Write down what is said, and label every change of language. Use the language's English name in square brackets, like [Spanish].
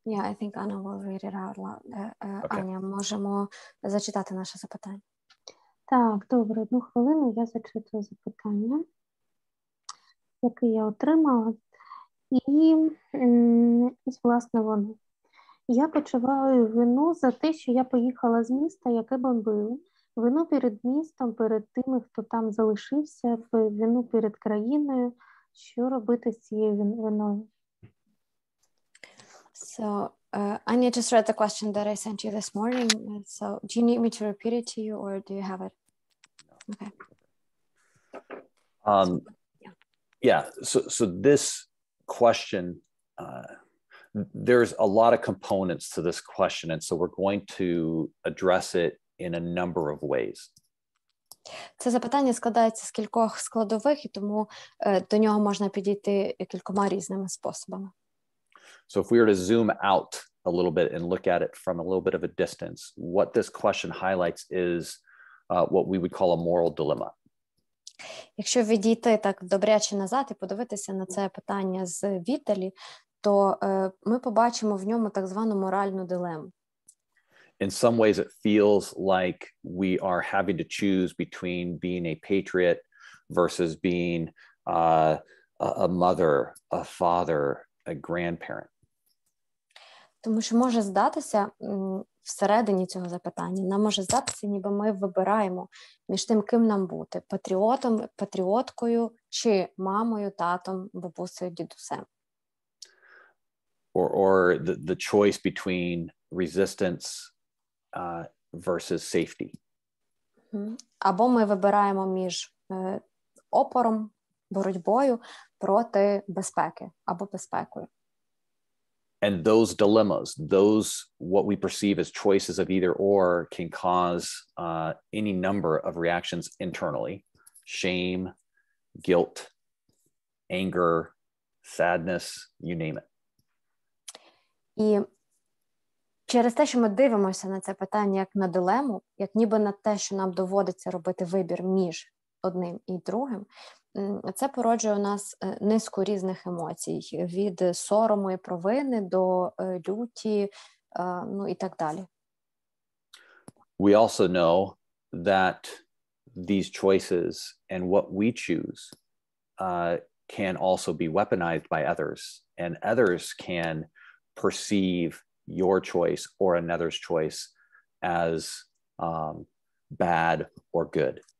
[English] Yeah, I think Anna will read it out loud. Okay. [Ukrainian] Аня, можемо зачитати наше запитання. Так, добре, 1 хвилину я зачитую запитання, яке я отримала. І, власне, воно. Я почуваю вину за те, що я поїхала з міста, яке бомбили. Вину перед містом, перед тими, хто там залишився, вину перед країною. Що робити з цією виною? [English] So, Anya just read the question that I sent you this morning. So, do you need me to repeat it to you, or do you have it? Okay. Yeah. So this question, there's a lot of components to this question, and so we're going to address it in a number of ways. [Ukrainian] Це запитання складається з кількох складових, і тому до нього можна підійти кількома різними способами. [English] So if we were to zoom out a little bit and look at it from a little bit of a distance, what this question highlights is what we would call a moral dilemma. [Ukrainian] Якщо відійти так добряче назад і подивитися на це питання з віддалі, то ми побачимо в ньому так звану моральну дилему. [English] In some ways, it feels like we are having to choose between being a patriot versus being a mother, a father, a grandparent. [Ukrainian] Тому що може здатися всередині цього запитання, нам може здатися, ніби ми вибираємо між тим, ким нам бути: патріотом, патріоткою, чи мамою, татом, бабусею, дідусем. [English] Or the choice between resistance versus safety. [Ukrainian] Або ми вибираємо між опором, боротьбою проти безпеки або безпекою. [English] And those dilemmas, those what we perceive as choices of either or, can cause any number of reactions internally: shame, guilt, anger, sadness, you name it. [Ukrainian] І через те, що ми дивимося на це питання як на дилему, як ніби на те, що нам доводиться робити вибір між одним і другим, це породжує у нас низку різних емоцій, від сорому і провини до люті, ну і так далі. [English] We also know that these choices and what we choose can also be weaponized by others, and others can perceive your choice or another's choice as bad or good.